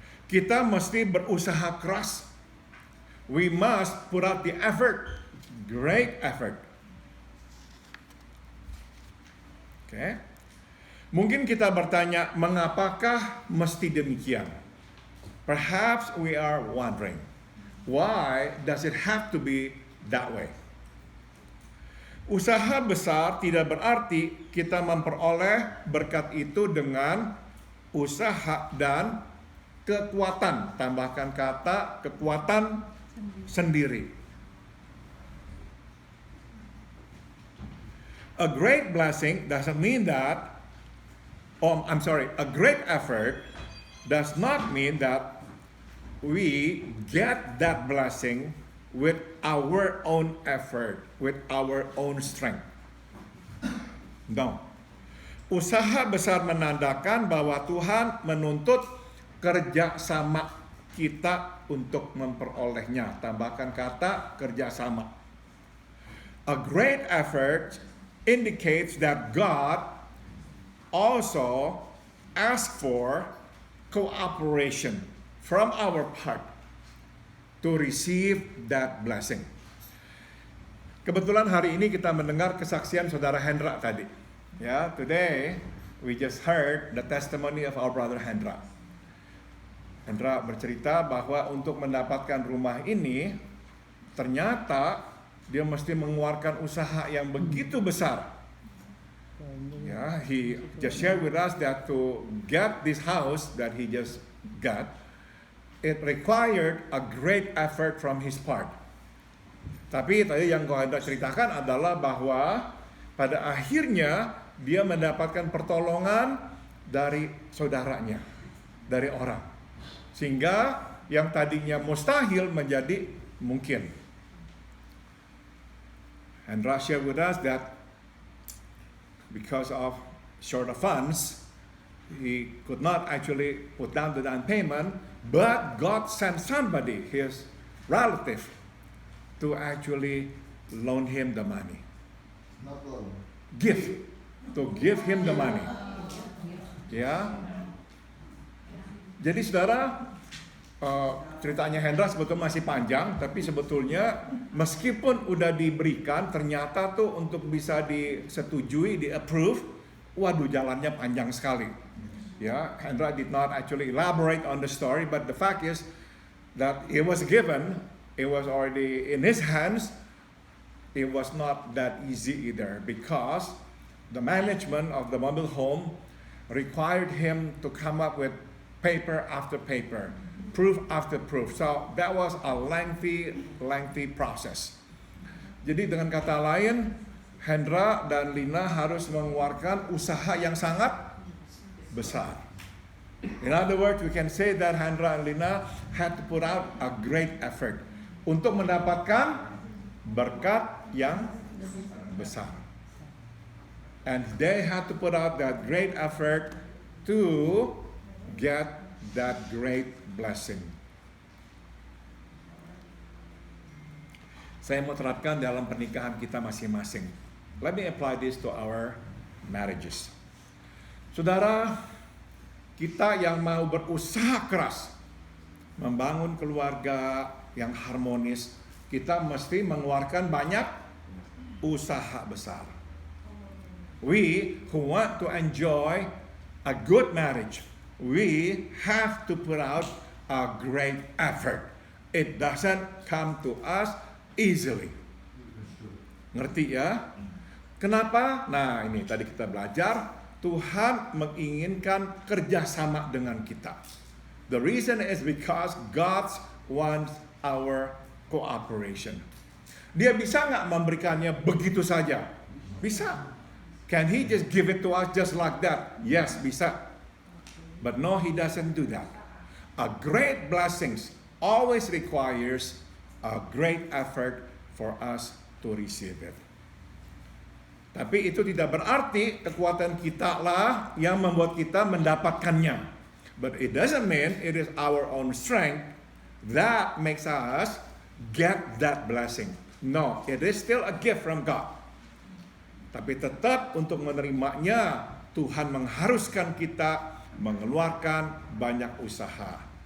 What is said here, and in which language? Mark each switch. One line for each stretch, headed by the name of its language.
Indonesian: Kita mesti berusaha keras.
English: We must put out the effort, great effort.
Indonesian: Okay? Mungkin kita bertanya, mengapakah mesti demikian?
English: Perhaps we are wondering, why does it have to be that way?
Indonesian: Usaha besar tidak berarti kita memperoleh berkat itu dengan usaha dan kekuatan. Tambahkan kata kekuatan sendiri.
English: A great blessing doesn't mean that, a great effort does not mean that we get that blessing with our own effort, with our own strength. No.
Indonesian: Usaha besar menandakan bahwa Tuhan menuntut kerja sama kita untuk memperolehnya. Tambahkan kata kerja sama.
English: A great effort indicates that God also asks for cooperation from our part to receive that blessing.
Indonesian: Kebetulan hari ini kita mendengar kesaksian saudara Hendra tadi.
English: Ya, today we just heard the testimony of our brother Hendra.
Indonesian: Hendra bercerita bahwa untuk mendapatkan rumah ini ternyata dia mesti mengeluarkan usaha yang begitu besar.
English: Ya, he just shared with us that to get this house that he just got, it required a great effort from his part.
Indonesian: Tapi tadi yang Hendra ceritakan adalah bahwa pada akhirnya dia mendapatkan pertolongan dari saudaranya, dari orang. Sehingga yang tadinya mustahil menjadi mungkin.
English: Hendra shared with us that because of short of funds, he could not actually put down the down payment, but God sent somebody, his relative, to actually loan him the money. Not loan. To give him the money. Ya.
Indonesian: Jadi saudara, ceritanya Hendra sebetulnya masih panjang, tapi sebetulnya meskipun udah diberikan, ternyata tuh untuk bisa disetujui, di-approve, waduh jalannya panjang sekali.
English: Ya, Hendra did not actually elaborate on the story, but the fact is that it was given, it was already in his hands. It was not that easy either, because the management of the mobile home required him to come up with paper after paper, proof after proof. So that was a lengthy process.
Indonesian: Jadi dengan kata lain, Hendra dan Lina harus mengeluarkan usaha yang sangat besar.
English: In other words, we can say that Hendra and Lina had to put out a great effort
Indonesian: untuk mendapatkan berkat yang besar.
English: And they had to put out that great effort to get that great blessing.
Indonesian: Saya mau terapkan dalam pernikahan kita masing-masing.
English: Let me apply this to our marriages.
Indonesian: Saudara, kita yang mau berusaha keras membangun keluarga yang harmonis, kita mesti mengeluarkan banyak usaha besar.
English: We who want to enjoy a good marriage, we have to put out a great effort. It doesn't come to us easily.
Indonesian: Ngerti ya? Kenapa? Nah, ini tadi kita belajar, Tuhan menginginkan kerjasama dengan kita.
English: The reason is because God wants our cooperation.
Indonesian: Dia bisa nggak memberikannya begitu saja? Bisa.
English: Can He just give it to us just like that? Yes, bisa. But no, He doesn't do that. A great blessings always requires a great effort for us to receive it.
Indonesian: Tapi itu tidak berarti kekuatan kita lah yang membuat kita mendapatkannya.
English: But it doesn't mean it is our own strength that makes us get that blessing. No, it is still a gift from God.
Indonesian: Tapi tetap untuk menerimanya, Tuhan mengharuskan kita mengeluarkan banyak usaha.